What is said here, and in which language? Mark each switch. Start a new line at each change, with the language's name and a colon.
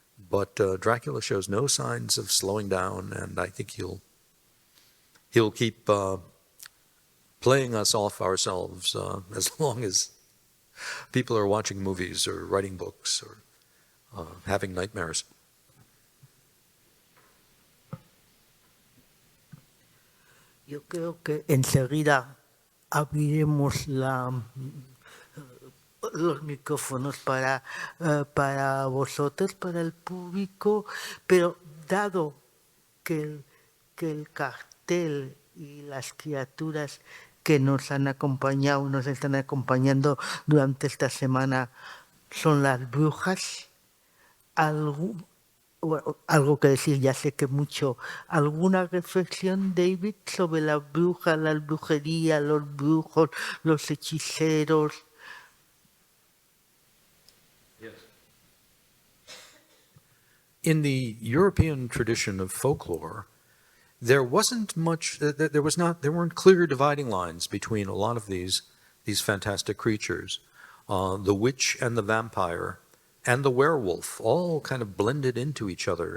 English: But Dracula shows no signs of slowing down, and I think he'll keep playing us off ourselves as long as people are watching movies or writing books or having nightmares.
Spanish: Yo creo que enseguida abriremos los micrófonos para vosotros, para el público, pero dado que el cartel y las criaturas que nos han acompañado, nos están acompañando durante esta semana son las brujas, algo que decir, ya sé que mucho. ¿Alguna reflexión, David, sobre la bruja, la brujería, los brujos, los hechiceros?
English: Yes. In the European tradition of folklore, there wasn't much. There weren't clear dividing lines between a lot of these fantastic creatures. The witch and the vampire and the werewolf all kind of blended into each other.